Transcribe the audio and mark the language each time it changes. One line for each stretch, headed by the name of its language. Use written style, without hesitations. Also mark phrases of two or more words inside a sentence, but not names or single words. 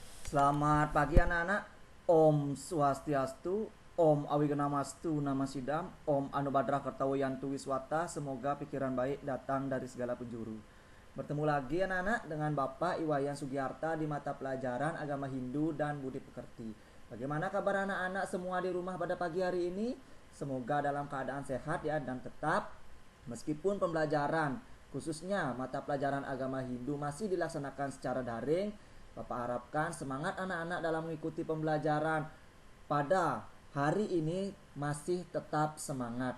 Indonesian: Selamat pagi anak-anak.
Sanskrit: Om Swastiastu, Om Awigenamastu Namasidam, Om Anubhadra Kertawayantu Wiswata.
Indonesian: Semoga pikiran baik datang dari segala penjuru. Bertemu lagi anak-anak dengan Bapak Iwayan Sugiarta di mata pelajaran Agama Hindu dan Budi Pekerti. Bagaimana kabar anak-anak semua di rumah pada pagi hari ini? Semoga dalam keadaan sehat ya, dan tetap meskipun pembelajaran khususnya mata pelajaran agama Hindu masih dilaksanakan secara daring, Bapak harapkan semangat anak-anak dalam mengikuti pembelajaran pada hari ini masih tetap semangat.